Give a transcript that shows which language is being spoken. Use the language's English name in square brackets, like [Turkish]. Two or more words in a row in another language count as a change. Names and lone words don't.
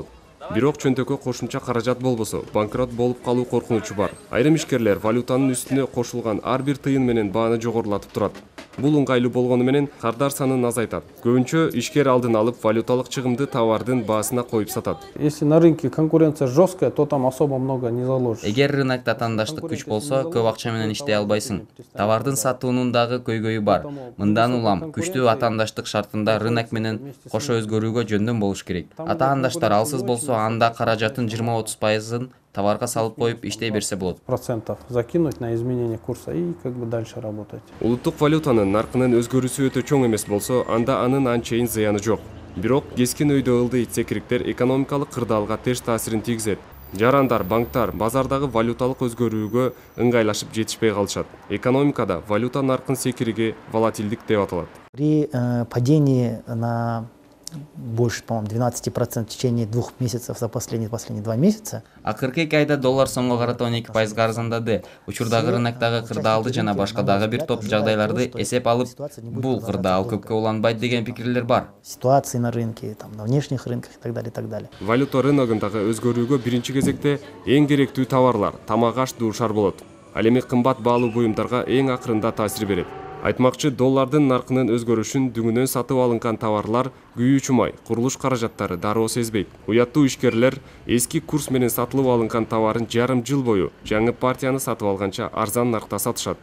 [Kyrgyz] Бирок чөнтөккө кошумча каражат болбосо, банкрот болуп калуу коркунучу бар. Айрым ишкерлер валютанын үстүнө кошулган ар бир тыйын менен бааны жогорулатып турат. Бул уңгайлуу болгону менен кардар санын азайтат. Көбүнчө ишкер алдын алып валюталык чыгымды товардын баасына коюп сатат. [Russian] Если на рынке конкуренция жесткая, то там особо много не заложишь. [Kyrgyz] Эгер рынокто тандаштык күч болсо, көп акча менен иштей албайсың. Товардын сатуунун дагы көйгөйү бар. Мындан улам күчтүү атаандаштык шартында рынок менен кошо өзгөрүүгө жөндөм болуш керек. Атаандаштар алсыз болсо, анда каражатын 20-30%-ын товарга салып коюп иштей берсе болот. [Russian] Процентов закинуть на изменение курса и как бы дальше работать. [Kyrgyz] Улуттук валютанын наркынын өзгөрүүсү өтө чоң эмес болсо, анда анын анчейин зыяны жок. Бирок кескин өйдө ылдый итсекириктер экономикалык кырдаалга терс таасирин тийгизет. Жарандар, банктар базардагы валюталык өзгөрүүгө ыңгайлашып жетишпей калышат. Экономикада валюта наркын секириги волатилдик деп аталат. [Russian] При падении на больше, по-моему, 12% в течение 2 месяцев за последние 2 месяца. [Kyrgyz] Акыркы 2 айда доллар сомго карата 12% арзандады. Учурдагы рыноктогу кырдаалды жана башка дагы бир топ жагдайларды эсеп алып, бул кырдаал көпкө уланбайт деген пикирлер бар. [Russian] Ситуации на рынке, там, на внешних рынках и так далее, и так далее. [Kyrgyz] Валюта рыногундагы өзгөрүүгө биринчи кезекте эң керектүү товарлар, тамак-аш, дуушар болот. Ал эми кымбат баалуу буюмдарга эң акырында таасир берет. Айтмакчы, доллардын наркынын өзгөрүшүн дүңүнөн сатып алынган товарлар, күйүүчү май, курулуш каражаттары дароо сезбейт. Уяттуу ишкерлер эски курс менен сатылып алынган товарын жарым жыл бою жаңы партияны сатып алганча арзан наркта сатышат.